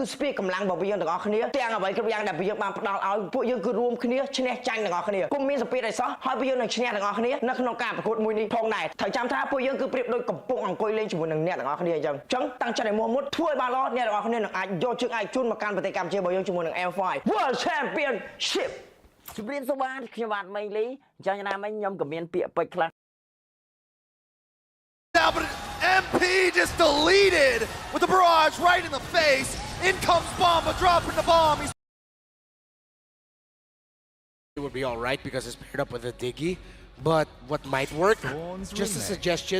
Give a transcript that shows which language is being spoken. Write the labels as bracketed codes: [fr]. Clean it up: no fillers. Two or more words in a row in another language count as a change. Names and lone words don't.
[km] ស្ពាយកម្លាំងរបស់យើងទាំងអស់គ្នាទាំងអ្វីគ្រប់យ៉ាងដែលយើងបានផ្ដល់ឲ្យពួកយើងគឺរួមគ្នាឈ្នះចាញ់ទាំងអស់គ្នាគុំមានសម្ពាធឲ្យសោះហើយពួកយើងនឹងឈ្នះទាំងអស់គ្នានៅក្នុងការប្រកួតមួយនេះផងដែរត្រូវចាំថាពួកយើងគឺប្រៀបដូចកំពុងអង្គុយលេងជាមួយនឹងអ្នកទាំងអស់គ្នាអញ្ចឹងតាំងចិត្តឲ្យមុតធ្វើឲ្យបានល្អអ្នកទាំងអស់គ្នានឹងអាចយកជើងឯកជូនមកកាន់ប្រទេសកម្ពុជារបស់យើងជាមួយនឹង M5 World Championship ជំរាបសួរបាទខ្ញុំបាទមេងលីអញ្ចឹងណាមិញខ្ញុំក៏មានពាក្យពេចន៍ខ្លះ [en] Now, but MP just deleted with the barrage right in the face. In comes Bomba, dropping the bomb. It would be all right because it's paired up with a Diggy. But what might work? Just a suggestion.